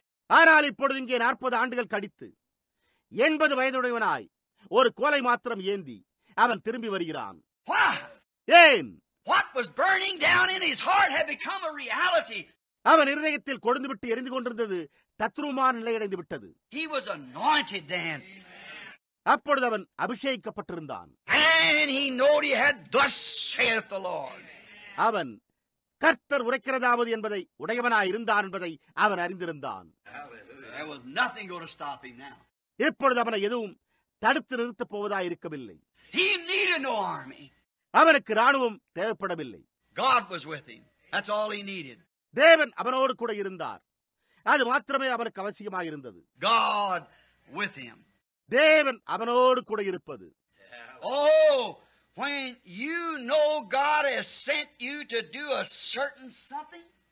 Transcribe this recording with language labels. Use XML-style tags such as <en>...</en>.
<ta>ஆனால் இப்பொழுது இங்கே 40 ஆண்டுகள் கழித்து 80 வயதுடையவனாய் ஒரு கோலை மாத்திரம் ஏந்தி அவன் திரும்பி வருகிறான்.</ta> <en>Why?</en> <ta>ஏன்?</ta> <en>What was burning down in his heart had become a reality.</en> <ta>அவன் இருதயத்தில் கொழுந்து விட்டு எரிந்து கொண்டிருந்தது தத்ரூபமான நிலையடைந்து விட்டது.</ta> <en>He was anointed then.</en> <ta>அப்பொழுது அவன் அபிஷேகிக்கப்பட்டிருந்தான்.</ta> <en>And he knowed he had, thus saith the Lord.</en> <ta>அவன் கர்த்தர் உரைக்கிறதாவது என்பதை உடையவனாய் இருந்தான் என்பதை அவன் அறிந்திருந்தான்.</ta> <en>There was nothing going to stop him now.</en> <ta>இப்பொழுது அவனை எதுவும் தடுத்து நிறுத்தப் போவதாய் இருக்கவில்லை.</ta> <en>He needed no army.</en> <ta>அவனுக்கு ராணுவம் தேவைப்படவில்லை.</ta> <en>God was with him. That's all he needed.</en> <ta>தேவன் அவனோடு கூட இருந்தார். அது மாத்திரமே அவனுக்கு அவசியமாயிருந்தது.</ta> <en>God with him.</en> <ta>தேவன் அவனோடு கூட இருப்பது.</ta> <en>Oh, when you know God has sent you to do a certain something.</en>